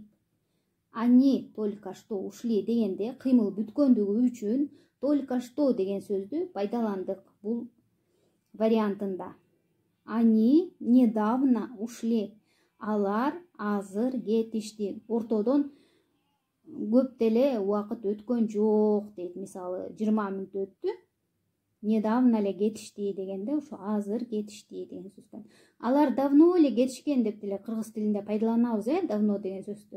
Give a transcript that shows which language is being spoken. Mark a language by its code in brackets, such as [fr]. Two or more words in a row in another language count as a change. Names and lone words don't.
[ru] Они только что ушли [ky] дегенде кыймыл бүткөндүгү үчүн [ru] только что [ky] деген сөздү пайдаландык бул вариантында. [ru] Они недавно ушли. [ky] Алар азыр кетишти. Ортодон көп деле убакыт өткөн жок дейт. Мисалы 20 мүнөт өттү. Недавно эле кетишти дегенде ошо азыр кетишти деген сөз. Алар давно эле кетишкен деп деле кыргыз тилинде пайдаланабыз, давно деген сөздү.